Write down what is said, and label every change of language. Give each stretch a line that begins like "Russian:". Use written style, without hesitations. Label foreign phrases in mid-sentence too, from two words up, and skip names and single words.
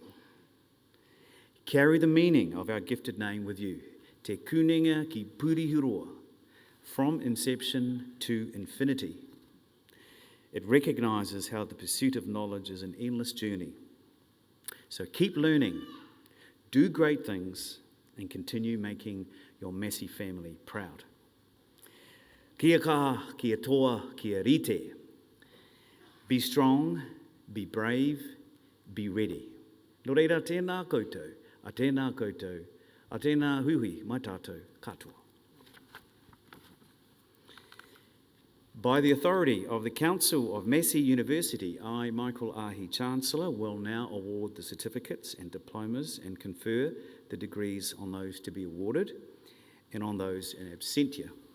English: Carry the meaning of our gifted name with you, Te Kunenga ki Purihiroa, from inception to infinity. It recognises how the pursuit of knowledge is an endless journey. So keep learning, do great things, and continue making your Massey family proud.
Māori: Kia kaha, kia toa, kia rite.
English: Be strong, be brave, be ready.
Māori: Nō reira tēnā koutou, a tēnā koutou, a tēnā hui mai tātou katoa.
English: By the authority of the Council of Massey University, I, Michael Ahi, Chancellor, will now award the certificates and diplomas and confer the degrees on those to be awarded and on those
Latin: in absentia.